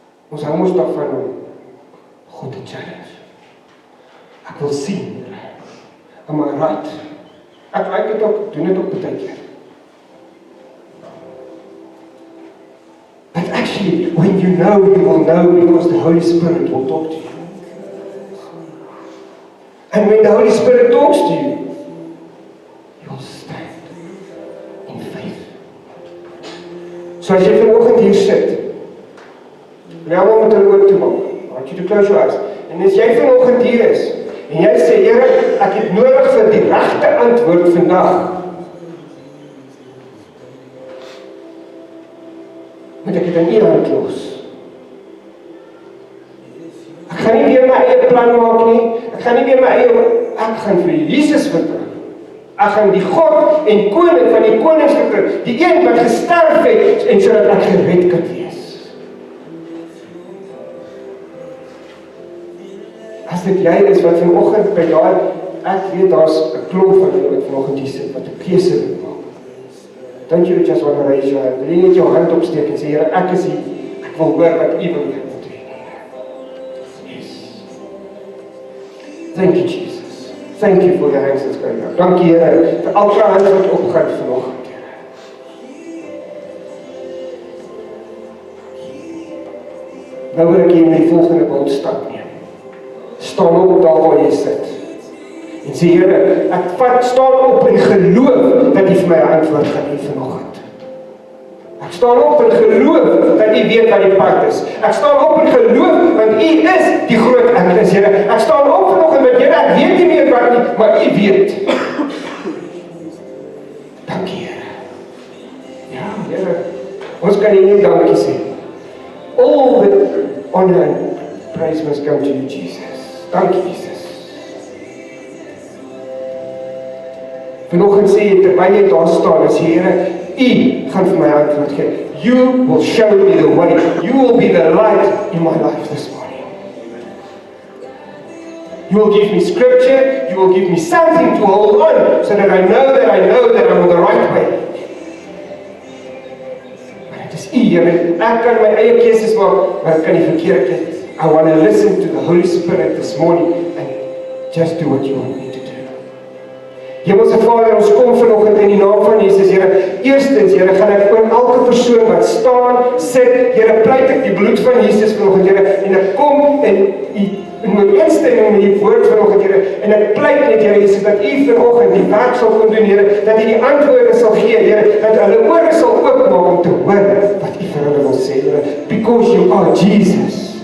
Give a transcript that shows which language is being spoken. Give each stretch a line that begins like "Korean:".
Afrikaans: Ons hou ons daarvan om God te challenge. Ek wil sien,
English: am I right?
Afrikaans: Ek het ook, doen dit ook baie keer.
English: But actually, when you will know because the Holy Spirit will talk to you. And when the Holy Spirit talks to you, you'll stand in faith.
Afrikaans: So as jy vanoggend hier sit, nou moet jy oop toe maak.
English: I want you to close your eyes.
Afrikaans: En as jy vanoggend hier is, en jy sê, Here, ek het nodig vir die regte antwoord vandag. Moet ek dit in U hand los? Ek gaan nie weer my eie plan maak nie. Ek gaan nie weer my eie, ek gaan vir Jesus vertrou. Ek gaan die God en koning van die konings vertrou. Die een wat gesterf het en sodat ek gered kan wees. As dit jy is wat vanoggend by daai, ek weet daar's 'n klomp van julle wat vanoggend hier sit wat 'n keuse wil maak.
English: Don't you just want to raise your hand?
Afrikaans: Wil jy net jou hand opsteek en sê, Here, ek is hier. Ek wil hoor wat U wil doen. Yes.
English: Thank you, Jesus. Thank you for the hands that's going up.
Afrikaans: Dankie, Here, vir elke hand wat opgaan vanoggend, Here. Nou wil ek hier met die volgende beeld stap neem. Staan op daar waar jy sit. En sê, Here, ek staan op en geloof dat U vir my 'n antwoord gaan gee vanoggend. Ek staan op en geloof dat U weet wat die pad is. Ek staan op en geloof want U is die groot ek is, Here. Ek staan op vanoggend met Here, ek weet nie meer wat nie, maar U weet. Dankie, Here. Ja, Here. Ons kan nie dankie sê.
English: All the honor and praise must come to You, Jesus.
Afrikaans: Dankie, Jesus. Vanoggend sê jy, terwyl jy daar staan, as Here, U gaan vir my antwoord gee.
English: You will show me the way. You will be the light in my life this morning. You will give me scripture. You will give me something to hold on, so that I know that I'm on the right way.
Afrikaans: Maar dit is U, Here. Ek kan my eie keuses maak, maar ek kan die verkeerde keuses.
English: I want to listen to the Holy Spirit this morning and just do what You want me to do.
Afrikaans: Hemelse Vader, ons kom vanoggend in die naam van Jesus, Here. Eerstens, Here, gaan ek oor elke persoon wat staan, sit, Here, pleit ek die bloed van Jesus vanoggend, Here, en ek kom in my instemming met die woord vanoggend, Here, en ek pleit net, Here Jesus, dat U vanoggend die werk sal kon doen, Here, dat U die antwoorde sal gee, Here, dat hulle ore sal oopmaak om te hoor wat U vir hulle wil sê, Here,
English: because You are Jesus.